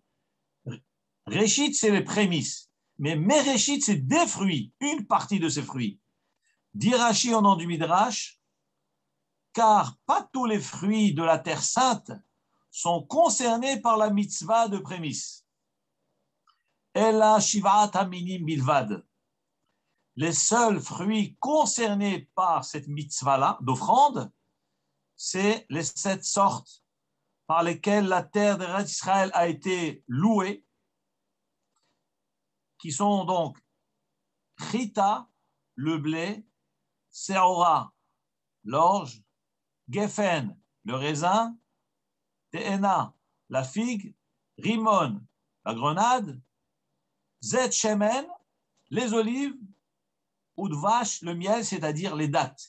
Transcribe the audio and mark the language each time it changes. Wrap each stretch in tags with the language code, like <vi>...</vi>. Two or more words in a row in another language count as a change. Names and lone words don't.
<fr>Réchit, c'est les prémices, mais Mereshit, c'est des fruits, une partie de ces fruits. Dit Rashi au nom du Midrash, car pas tous les fruits de la terre sainte sont concernés par la mitzvah de prémisse.</fr> <he>אלא שבעת המינים בלבד.</he> <fr>Les seuls fruits concernés par cette mitzvah-là d'offrande, c'est les 7 sortes par lesquelles la terre d'Israël a été louée, qui sont donc chita, le blé, seora, l'orge, geffen, le raisin, te'ena, la figue, rimon, la grenade,</fr> <he>זית שמן,</he> <fr>les olives, ou de vache, le miel, c'est-à-dire les dattes.</fr>